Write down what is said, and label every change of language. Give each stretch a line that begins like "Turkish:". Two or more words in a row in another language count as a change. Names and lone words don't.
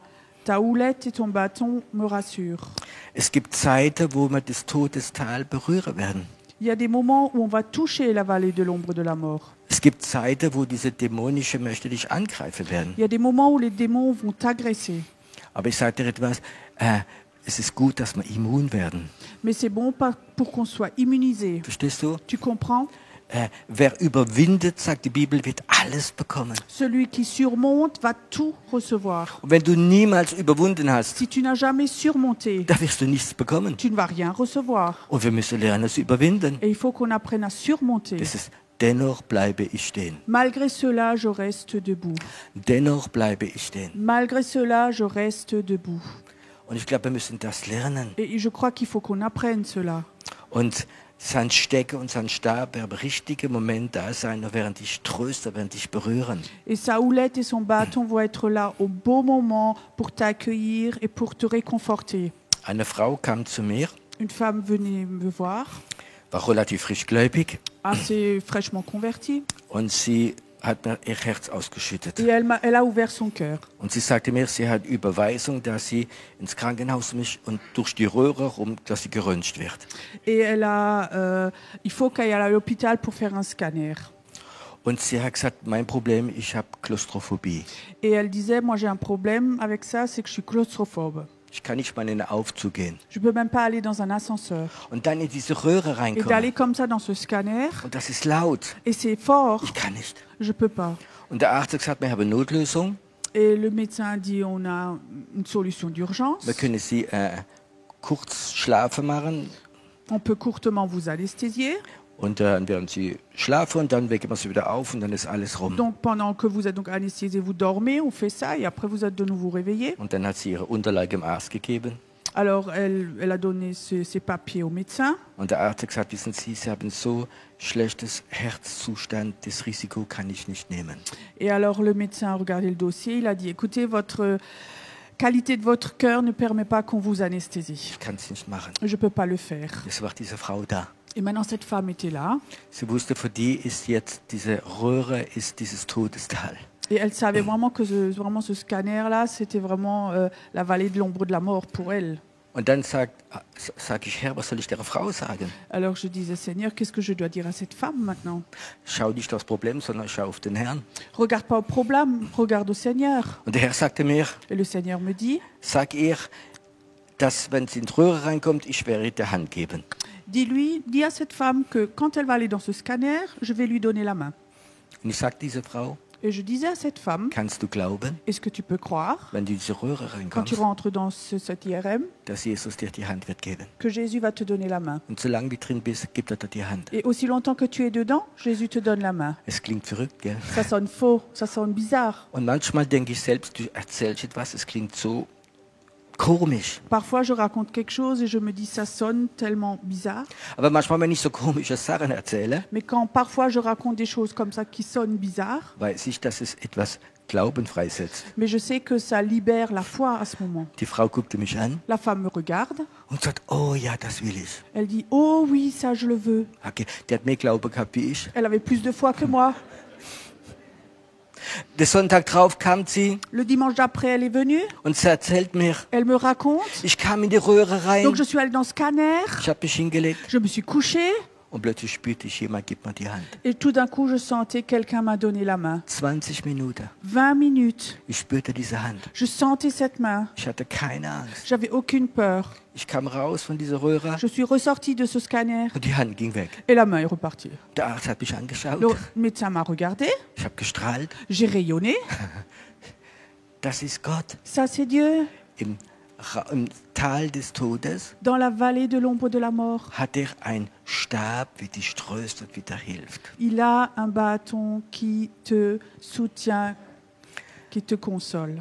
French: Ta houlette et ton bâton me rassurent.
German: Es gibt Zeiten, wo wir das Todestal berühren werden.
French: Il y a des moments où on va toucher la vallée de l'ombre de la mort.
German: Es gibt Zeiten, wo diese dämonische möchte dich angreifen werden.
French: Il y a des moments où les démons vont t'agresser.
German: Aber ich sage dir etwas, es ist gut, dass wir immun werden.
French: Mais c'est bon pour qu'on soit immunisé.
German: Verstehst du?
French: Tu comprends?
German: Wer überwindet, sagt die Bibel, wird alles bekommen.
French: Celui qui surmonte va tout recevoir.
German: Und wenn du niemals überwunden hast,
French: Si tu n'as jamais surmonté,
German: da wirst du nichts bekommen.
French: tu ne vas rien recevoir.
German: Und wir müssen lernen, es zu überwinden.
French: Et il faut qu'on apprenne à surmonter.
German: Das ist, dennoch bleibe ich stehen.
French: Malgré cela, je reste debout.
German: Dennoch bleibe ich stehen.
French: Malgré cela, je reste debout.
German: Und ich glaube, wir müssen das lernen.
French: Et je crois qu'il faut qu'on apprenne cela.
German: Und sein Stecke und sein Stab werden im richtigen Moment da sein, und werden dich trösten, werden dich berühren.
French: Et sa houlette et son bâton vont être là au bon moment pour t'accueillir et pour te réconforter.
German: Eine Frau kam zu mir,
French: Une femme venait me voir,
German: war relativ frischgläubig
French: assez fraîchement convertie,
German: und sie hat mir ihr Herz ausgeschüttet.
French: et elle a ouvert son cœur.
German: Und sie sagte mir, sie hat Überweisung, dass sie ins Krankenhaus muss und durch die Röhre rum, dass sie geröntgt wird.
French: Et il faut qu'elle aille à l'hôpital pour faire un scanner.
German: Und sie hat gesagt, mein Problem, ich habe Klaustrophobie.
French: Et elle disait, moi j'ai un problème avec ça, c'est que je suis claustrophobe.
German: Ich kann nicht mal in den Aufzug gehen.
French: Je peux même pas aller dans un ascenseur.
German: Und dann in diese Röhre
French: Et d'aller
German: reinkommen.
French: comme ça dans ce scanner,
German: Und das ist laut.
French: et c'est fort,
German: Ich kann nicht.
French: je peux pas.
German: Und der Arzt hat gesagt, wir haben eine Notlösung.
French: Et le médecin a dit, on a une solution d'urgence.
German: Wir können sie kurz schlafen machen.
French: On peut courtement vous anesthésier.
German: Und dann werden sie schlafen und dann wecken wir sie wieder auf und dann ist alles rum.
French: Donc pendant que vous êtes donc anesthésié, vous dormez, on fait ça, et après vous êtes de nouveau réveillé.
German: Und dann hat sie ihre Unterlage dem Arzt gegeben.
French: Alors elle a donné ses papiers au médecin.
German: Und der Arzt hat gesagt, wissen Sie, Sie haben so schlechtes Herzzustand, das Risiko kann ich nicht nehmen.
French: Et alors le médecin a regardé le dossier, il a dit, écoutez, votre qualité de votre cœur ne permet pas qu'on vous anesthésie.
German: Ich kann es nicht machen.
French: Je ne peux pas le faire.
German: Jetzt war diese Frau da.
French: Et maintenant cette femme était là,
German: Sie wusste, für die ist jetzt diese Röhre, ist dieses Todestal.
French: et elle savait vraiment que ce scanner-là, c'était vraiment la vallée de l'ombre de la mort pour elle.
German: Und dann sag ich, Herr, was soll ich der Frau sagen?
French: Alors je disais, Seigneur, qu'est-ce que je dois dire à cette femme maintenant?
German: Schau nicht aufs Problem, sondern schau auf den Herrn.
French: Regarde pas au problème, regarde au Seigneur.
German: Und der Herr sagte mir,
French: Et le Seigneur me dit,
German: sag ihr, dass wenn sie in die Röhre reinkommt, ich werde ihr die Hand geben.
French: dis à cette femme que quand elle va aller dans ce scanner, je vais lui donner la main.
German: Und ich sagte dieser Frau,
French: Et je disais à cette femme,
German: kannst du glauben,
French: est-ce que tu peux croire,
German: wenn du in diese Röhre
French: quand tu
German: reinkommst,
French: rentres dans cet IRM,
German: dass Jesus dir die Hand wird geben?
French: que Jésus va te donner la main?
German: Und solange du drin bist, gibt er dir die Hand.
French: Et aussi longtemps que tu es dedans, Jésus te donne la main.
German: Es klingt verrückt, gell?
French: Ça sonne faux, ça sonne bizarre.
German: Und manchmal denke ich selbst, du erzählst etwas, es klingt so komisch.
French: Parfois, je raconte quelque chose et je me dis, ça sonne tellement bizarre.
German: Aber manchmal, wenn ich so komische Sachen erzähle,
French: Mais quand parfois je raconte des choses comme ça qui sonnent bizarres,
German: weiß ich, dass es etwas Glauben freisetzt.
French: mais je sais que ça libère la foi à ce moment.
German: Die Frau guckte mich an
French: La femme me regarde,
German: und sagt, oh ja, das will ich.
French: elle dit, oh oui, ça je le veux. Okay.
German: Die hat mehr Glaube gehabt wie ich.
French: Elle avait plus de foi que moi.
German: Der Sonntag drauf kam sie
French: Le dimanche d'après, elle est venue,
German: und sie erzählt mir,
French: elle me raconte.
German: ich kam in die Röhre rein,
French: Donc je suis allée dans ce scanner,
German: ich habe mich hingelegt
French: je me suis couchée
German: und plötzlich spürte ich, jemand gibt mir die Hand.
French: et tout d'un coup, je sentais quelqu'un m'a donné la main.
German: 20 Minuten.
French: 20 minutes,
German: Ich spürte diese Hand.
French: je sentais cette main.
German: Ich hatte keine Angst.
French: J'avais aucune peur.
German: Ich kam raus von dieser Röhre
French: Je suis ressortie de ce scanner
German: und die Hand ging weg.
French: et la main est repartie.
German: Der Arzt hat mich angeschaut.
French: Le médecin m'a regardé,
German: Ich habe gestrahlt.
French: j'ai rayonné.
German: Das ist Gott.
French: Ça, c'est Dieu.
German: Im Tal des Todes
French: Dans la vallée de l'ombre de la mort,
German: hat er ein Stab, wie dich tröstet, wie dir hilft.
French: il a un bâton qui te soutient, qui te console.